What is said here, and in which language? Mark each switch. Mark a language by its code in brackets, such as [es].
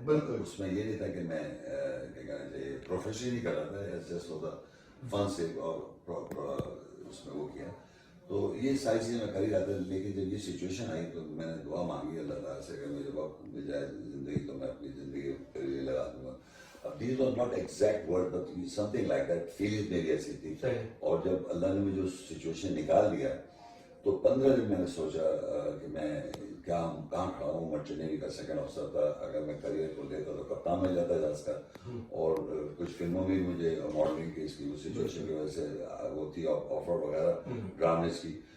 [ur] اس میں یہ نہیں تھا کہ میں پروفیشن نہیں کر رہا تھا, جسٹ ہوتا فن سے اور اس میں وہ کیا. تو یہ ساری چیزیں میں کر ہی رہا تھا. لیکن جب یہ سچویشن آئی تو میں نے دعا مانگی اللہ تعالیٰ سے کہ مجھے وقت مل جائے زندگی تو میں اپنی زندگی کے لیے لگا دوں گا. [en] These were not exact words but something like that. [ur] Feeling میری ایسی تھی. اور جب اللہ نے مجھے اس سچویشن نکال دیا تو 15 دن میں نے سوچا کہ میں کہاں کھڑا ہوں. مرچنٹ نیوی کا سیکنڈ افسر تھا. اگر میں کریئر کو لیتا تو کپتان مل جاتا جہاز کا. اور کچھ فلموں میں مجھے ماڈلنگ کی اس کی سچویشن کی وجہ سے وہ تھی آفر وغیرہ ڈرامز کی.